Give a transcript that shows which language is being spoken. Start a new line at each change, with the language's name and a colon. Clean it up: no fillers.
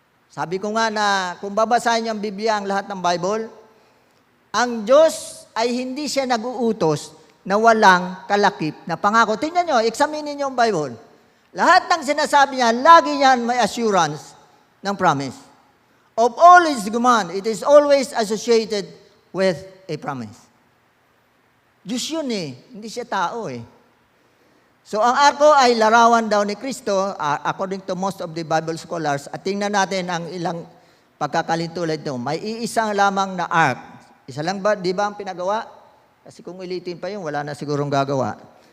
Filipino: Sabi ko nga na, kung babasahin niyo ang Biblia, ang lahat ng Bible, ang Diyos ay hindi siya nag-uutos na walang kalakip na pangako. Tingnan niyo, examine niyo ang Bible. Lahat ng sinasabi niya, lagi niyan may assurance ng promise.
English: Of all His command, it is always associated with a promise.
Filipino: Diyos yun eh, hindi siya tao eh. So ang arko ay larawan daw ni Kristo,
English: according to most of the Bible scholars,
Filipino: at tingnan natin ang ilang pagkakalintulad nito. May iisang lamang na ark. Isa lang ba, di ba ang pinagawa? Kasi kung ulitin pa yun, wala na sigurong gagawa.